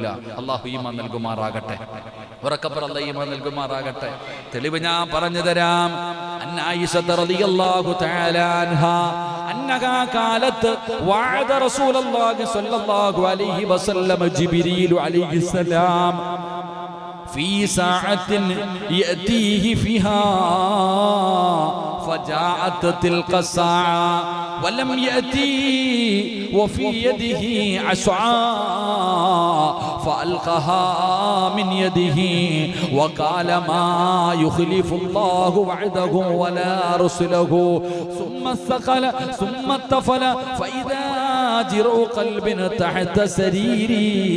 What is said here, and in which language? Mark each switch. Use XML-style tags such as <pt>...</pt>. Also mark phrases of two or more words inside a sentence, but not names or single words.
<ml>അല്ലാഹു ഈമാൻ നൽകുമാറാകട്ടെ. ഉറക്കപ്പുറ അല്ലാഹു ഈമാൻ നൽകുമാറാകട്ടെ. തെളിവ് ഞാൻ പറഞ്ഞു തരാം.</ml> <ar>أن عائشة رضي الله تعالى عنها أنها قالت واعد رسول الله صلى الله عليه وسلم جبريل عليه السلام في ساعة يأتيه فيها فجاءت تلك الساعة ولم يأتي وفي يده عصا فألقاها من يده وقال ما يخلف الله وعده ولا رسله ثم استقل ثم اتفل فإذا جرء قلب تحت سريري</ar>